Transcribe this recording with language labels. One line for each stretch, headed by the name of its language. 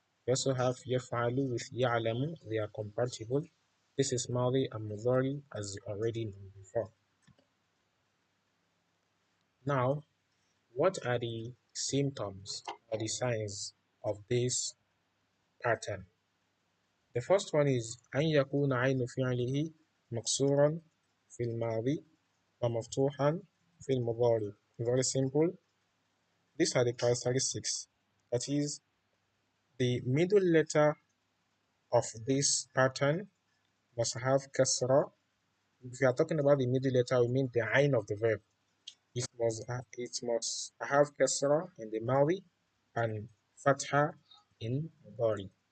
English: We also have yaf'alu with ya'lamu, they are compatible. This is madi and mudari as you already know before. Now, what are the symptoms or the signs of this pattern? The first one is
Arabic: أن يكون عين فعله مكسورا في الماضي ومفتوحا في المضارع.
English: Very simple. These are the characteristics. That is, the middle letter of this pattern must have kasra. If you are talking about the middle letter, we mean the ain of the verb. It must have kasra in the madi and fatha in mudari.